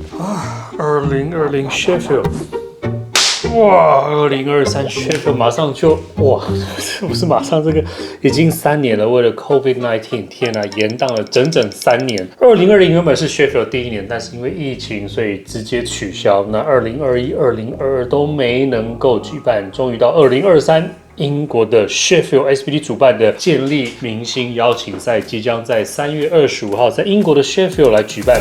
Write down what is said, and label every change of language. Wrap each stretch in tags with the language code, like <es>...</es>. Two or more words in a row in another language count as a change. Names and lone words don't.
<zh>2020 Sheffield， 哇，2023 Sheffield 馬上就哇，不是馬上，這個已經3年了，為了 COVID-19， 天啊，延宕了整整3年。2020原本是 Sheffield 第1年，但是因為疫情，所以直接取消。那2021、2022都沒能夠舉辦，終於到2023。英國的 Sheffield SBD 主辦的健力明星邀請賽即將在3月25號在英國的 Sheffield 來舉辦。</zh>